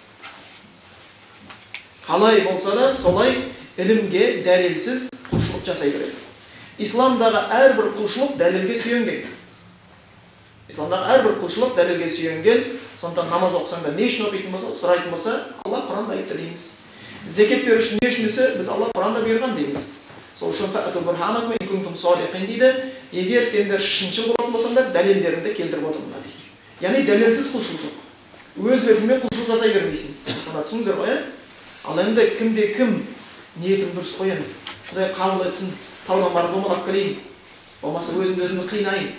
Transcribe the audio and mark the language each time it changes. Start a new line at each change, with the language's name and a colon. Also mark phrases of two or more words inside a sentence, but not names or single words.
Kazakh: Қалай болса да, солай ілімге дәлелсіз құлшылық жасай береді. Исламдағы әрбір құлшылық дәлелге сүйенген. Исламдағы әрбір құлшылық дәлелге сүйенген. Сондықтан намаз оқысаңда не үшін оқитын болса, сұрайтын болса, Алла Құранда айтты дейміз. Зекет беру үшін не үшін десе, біз Алла Құранда бұйырған дейміз. Сол үшін
Arabic: فأتوا برهانكم إن كنتم صالحين дейді.
Kazakh: Егер сендер шыншыл болатын болсаңдар, дәлелдеріңді келтіріп отырыңдар дейді. Яғни дәлелсіз құлшылық жоқ. Өз бетіңмен құлшылық жасай бермейсің. Исламда түсіңіздер ғой, ал енді кім ниетім дұрыс қой енді. Құдай қабыл етсін, таудан барып домалап келейін. Болмаса өзімді қинайын.